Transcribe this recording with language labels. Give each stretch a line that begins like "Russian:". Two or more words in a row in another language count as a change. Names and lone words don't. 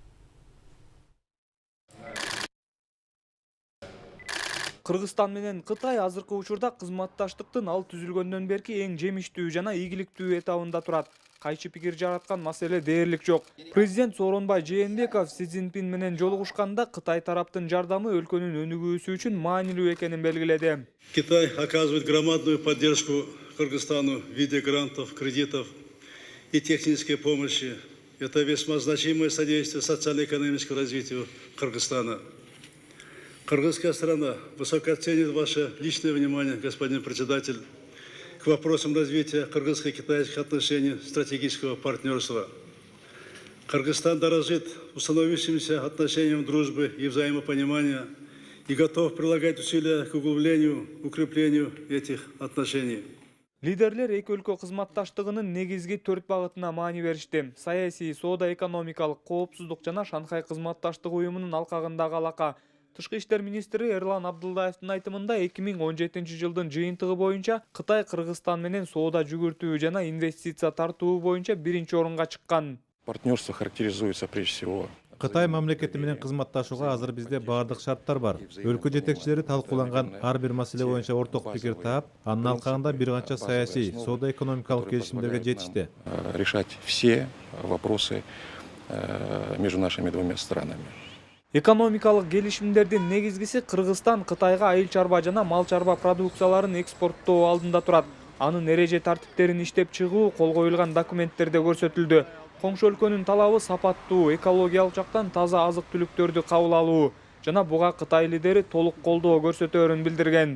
Kyrgyz: Кыргызстан менен Кытай азыркы учурда кызматташтыктын ал түзүлгөндөн берки эң жемиштүү жана ийгиликтүү этабында турат. Кайчы пикир жараткан маселе дээрлик жок. Президент Сооронбай Жээнбеков Си Цзиньпин менен жолугушканда Кытай тараптын жардамы өлкөнүн өнүгүүсү үчүн маанилүү экенин белгиледи.
Russian: Китай оказывает громадную поддержку Кыргызстану в виде грантов, кредитов и технической помощи. Это весьма значимое содействие социально-экономическому развитию Кыргызстана. Кыргызская страна высоко ценит ваше личное внимание, господин председатель, к вопросам развития кыргызско-китайских отношений стратегического партнерства. Кыргызстан дорожит установившимся отношениям дружбы и взаимопонимания и готов прилагать усилия к углублению, укреплению этих отношений.
Kyrgyz: Лидерлер эки өлкө кызматташтыгынын негизги 4 багытына маани беришти. Саясий, соода экономикалык, коопсуздук жана Шанхай кызматташтык уюмунун алкагындагы алака. Тышкы иштер министри Эрлан Абдулдаевдин айтымында 2017 жылдын жыйынтыгы боюнча Кытай Кыргызстан менен соода жүгүртүү жана инвестиция тартуу боюнча биринчи орунга чыккан.
Russian: Партнерство характеризуется прежде всего.
Kyrgyz: Кытай мамлекети менен кызматташууга азыр бизде баардык шарттар бар. Өлкө жетекчилери талкууланган ар бир маселе боюнча орток пикир таап, анын алкагында бир канча саясий, соода экономикалык келишимдерге жетишти.
Russian: Решать все вопросы между нашими двумя странами.
Kyrgyz: Экономикалык келишимдердин негизгиси Кыргызстан Кытайга айыл чарба жана мал чарба продукцияларын экспорттоо алдында турат. Анын эреже тартиптерин иштеп чыгуу кол коюлган документтерде көрсөтүлдү. Коңшу өлкөнүн талабы сапаттуу, экологиялык жактан таза азык-түлүктөрдү кабыл алуу жана буга Кытай лидери толук колдоо көрсөтөөрүн билдирген.